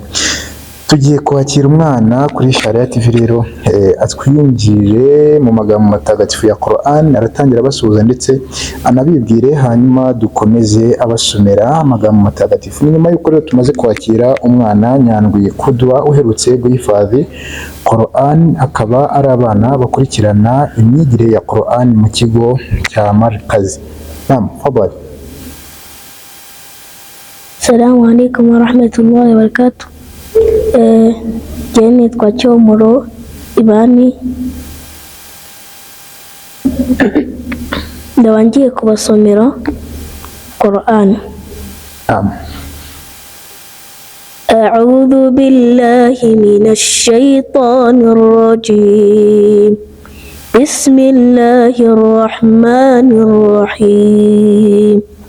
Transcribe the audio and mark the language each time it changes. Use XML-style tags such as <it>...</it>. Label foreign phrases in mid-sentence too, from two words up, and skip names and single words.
<rw>Tugiye kwakira umwana kuri Sharia TV rero atwiyumvire mu magambo matagatifu ya Qur'an, aratangira abasuhuza ndetse anabibwire, hanyuma dukomeze abasomera amagambo matagatifu. Nyuma y'uko rero tumaze kwakira umwana Nyandwi Kudwa uherutse guhifadhi Qur'an, akaba ari abana bakurikirana imyigire ya Qur'an mu kigo cya Markazi.</rw> <ar>نعم، فضلاً. السلام عليكم ورحمة الله وبركاته.</ar> <rw>Jye nitwa Cyomoro Ibani, ndaba ngiye kubasomera Qur'an.</rw> <ar>أعوذ بالله من الشيطان الرجيم بسم الله الرحمن الرحيم</ar>